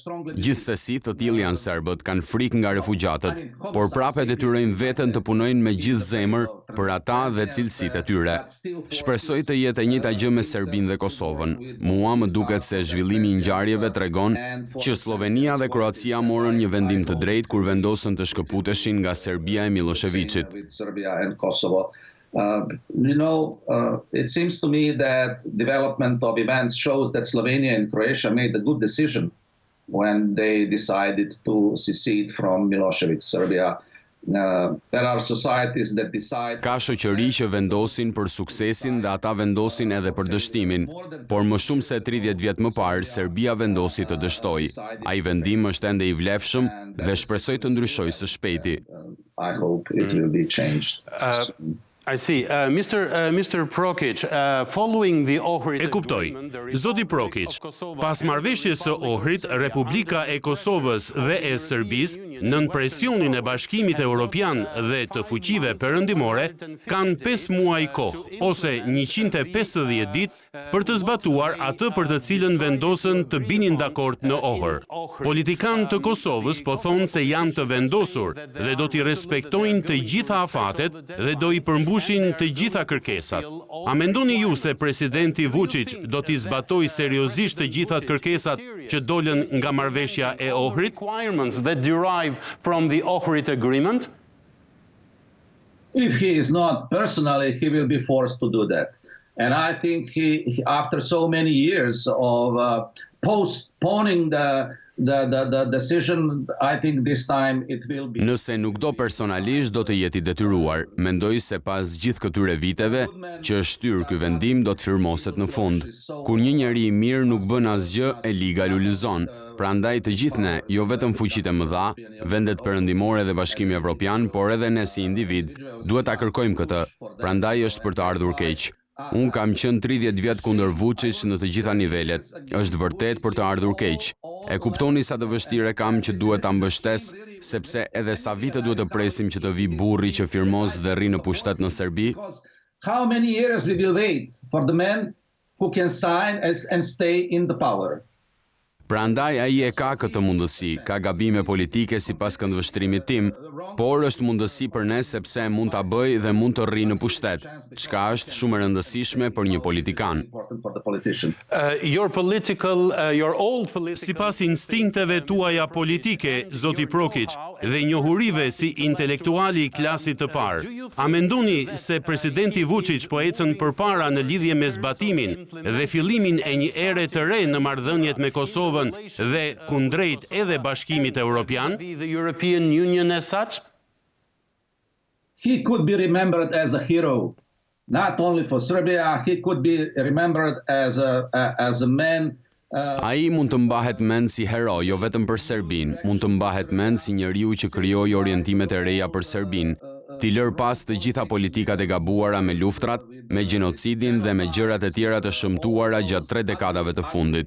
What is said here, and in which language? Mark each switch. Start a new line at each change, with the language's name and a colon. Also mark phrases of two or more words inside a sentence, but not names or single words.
Albanian: Gjithsesi të tillë janë serbët, kanë frikë nga refugjatët, por prapë detyrojnë veten të punojnë me gjithë zemër për ata dhe cilësitë e tyre. Shpresoj të jetë e njëjta gjë me Serbinë dhe Kosovën. Mua më duket se zhvillimi I ngjarjeve tregon që Slovenia dhe Kroacia morën një vendim të drejtë kur vendosën të shkëputeshin nga Serbia e Miloševićit.
English: It seems to me that development of events shows that Slovenia and Croatia made a good decision when they decided to secede from Milošević, Serbia. There are societies that decide...
Albanian: Ka shoqëri që vendosin për suksesin dhe ata vendosin edhe për dështimin, por më shumë se 30 vjet më parë, Serbia vendosi të dështoj. Ai vendim është ende I vlefshëm dhe shpresoj të ndryshojë së shpejti.
English: I hope it will be changed. I see. Mr. Prokic, following the Ohrid
Albanian: E kuptoj. Zoti Prokic, pas marrëveshjes së Ohrit, Republika e Kosovës dhe e Serbisë, nën presionin e Bashkimit Evropian dhe të fuqive perëndimore, kanë 5 muaj kohë, ose 150 ditë për të zbatuar atë për të cilën vendosën të binin dakord në Ohër. Politikanë të Kosovës po thonë se janë të vendosur dhe do t'i respektojnë të gjitha afatet dhe do i përmbushin të gjitha kërkesat. A mendoni ju se presidenti Vuçiç do t'i zbatoj seriozisht të gjitha kërkesat që dolën nga marrëveshja e Ohrit?
English: That derive from the Ohrid agreement? If he is not personally, he will be forced to do that. And I think after so many years of postponing the decision, I think this time it will be.
Albanian: Nëse nuk do personalisht, do të jeti detyruar. Mendoj se pas gjithë këtyre viteve që është shtyr ky vendim do të firmoset në fund. Kur një njeri i mirë nuk bën asgjë, e liga lulizon. Prandaj të gjithë ne, jo vetëm fuqitë e mëdha, vendet perëndimore dhe Bashkimi Evropian, por edhe ne si individ, duhet ta kërkojmë këtë. Prandaj është për të ardhur keq. Unë kam qenë 30 vjet kundër Vuçić në të gjitha nivelet. Është vërtet për të ardhur keq. E kuptoni sa të vështirë kam që duhet ta mbështes, sepse edhe sa vite duhet të presim që të vi burri që firmos dhe rri në pushtet në Serbi?
English: How many years we will wait for the man who can sign and stay in the power?
Albanian: Prandaj ai e ka këtë mundësi, ka gabime politike sipas këndvështrimit tim, por është mundësi për ne sepse mund ta bëj dhe mund të rri në pushtet, çka është shumë e rëndësishme për një politikan. Sipas instinkteve tuaja politike, zoti Prokic, dhe njohurive si intelektuali i klasit të parë, a mendoni se presidenti Vuçić po ecën përpara në lidhje me zbatimin dhe fillimin e një ere të re në marrëdhëniet me Kosovën dhe kundrejt edhe Bashkimit Evropian?
English: He could be remembered as a hero, not only for Serbia, he could be remembered as a man.
Albanian: Ai mund të mbahet mend si hero, jo vetëm për Serbin, mund të mbahet mend si njeriu që krijoi orientimet e reja për Serbin, t'i lër pas të gjitha politikat e gabuara me luftrat, me gjenocidin dhe me gjërat e tjera të shëmtuara gjatë 3 dekadave të fundit.